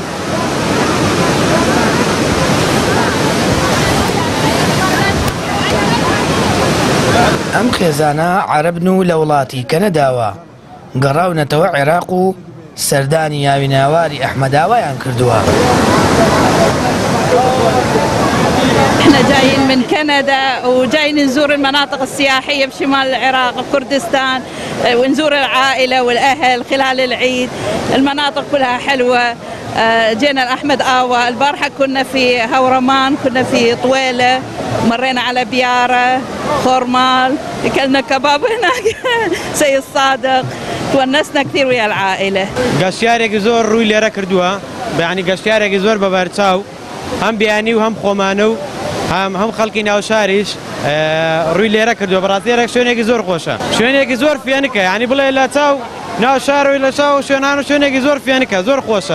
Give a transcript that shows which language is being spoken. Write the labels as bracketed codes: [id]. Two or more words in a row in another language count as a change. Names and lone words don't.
[ckb] ئەم خێزانە عەرەبن و لە وڵاتی کەنەداوە گەڕاونەتەوە عێراق و سەردانی یاویناواری ئەحمەداوایان کردووە. [ar] احنا جايين من كندا وجايين نزور المناطق السياحية بشمال العراق وكردستان ونزور العائلة والأهل خلال العيد. المناطق كلها حلوة. جينا الأحمد آوى، البارحة كنا في هورمان، كنا في طويلة، مرينا على بيارة، خورمال، أكلنا كباب هناك سي الصادق، تونسنا كثير ويا العائلة. [ckb] گەشتیارێکی زۆر ڕووی لێرە کردووە، بەیانی گەشتیارێکی زۆر بەبەرچاو هەم بیانی و هەم خۆمانە و هەم خەڵکی ناو شاریش ڕووی لێرە کردووە. بەڕاستیێرە شوێنێکی زۆر خۆشە، شوێنێکی زۆر فێنکە، یعنی بڵێ لە چاو ناو شارەوەی لە چاو شوێنان و شوێنێکی زۆر فێنکە، زۆر خۆشە.